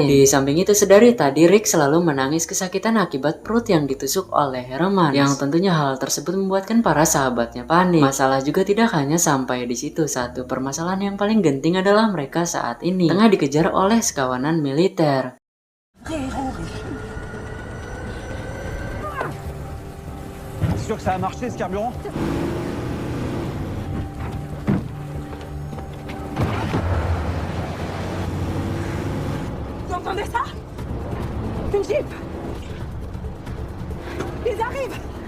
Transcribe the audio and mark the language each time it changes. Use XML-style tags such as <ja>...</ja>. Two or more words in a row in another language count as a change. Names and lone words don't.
<id>Di samping itu, sedari tadi Rick selalu menangis kesakitan akibat perut yang ditusuk oleh Herman, yang tentunya hal tersebut membuatkan para sahabatnya panik. Masalah juga tidak hanya sampai di situ. Satu permasalahan yang paling genting adalah mereka saat ini tengah dikejar oleh sekawanan militer.</id> <fr>Sûr que ça a marché ce carburant? Vous entendez ça? Une jeep! Ils arrivent!</fr>